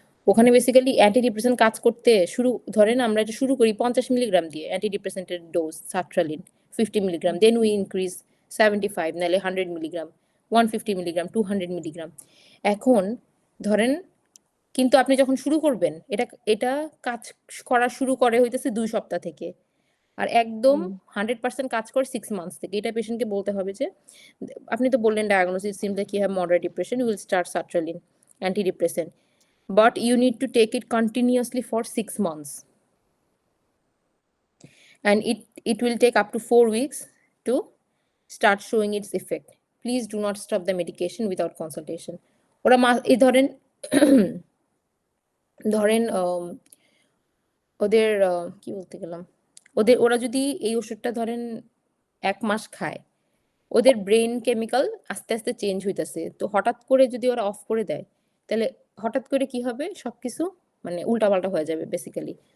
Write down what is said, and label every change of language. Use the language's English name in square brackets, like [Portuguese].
[Bangla] ওখানে basically antidepressant কাজ করতে ধরেন আমরা এটা শুরু করি 50 মিলিগ্রাম দিয়ে অ্যান্টিডিপ্রেসেন্টের dose, সার্ট্রালিন 50 milligram, [English] then we increase [Bangla] 75, নাহলে 100 মিলিগ্রাম, 150 মিলিগ্রাম, 200 মিলিগ্রাম। এখন ধরেন, কিন্তু আপনি যখন শুরু করবেন এটা কাজ করা শুরু করে হইতেছে 2 সপ্তাহ থেকে, আর একদম 100% কাজ করে 6 মান্থস থেকে। এটা পেশেন্টকে বলতে হবে যে আপনি তো বললেন [English] Diagnosis seems like you have moderate depression, you will start sertraline antidepressant, but you need to take it continuously for 6 months, and it will take up to 4 weeks to start showing its effect. Please do not stop the medication without consultation. [Bangla] ওরা এই ধরেন ওদের কি বলতে গেলাম, ওরা যদি এই ওষুধটা ধরেন 1 মাস খায়, ওদের ব্রেন কেমিক্যাল আস্তে আস্তে চেঞ্জ হইতেছে, তো হঠাৎ করে যদি ওরা অফ করে দেয় তাহলে হঠাৎ করে কি হবে, সবকিছু মানে উল্টাপাল্টা হয়ে যাবে বেসিক্যালি।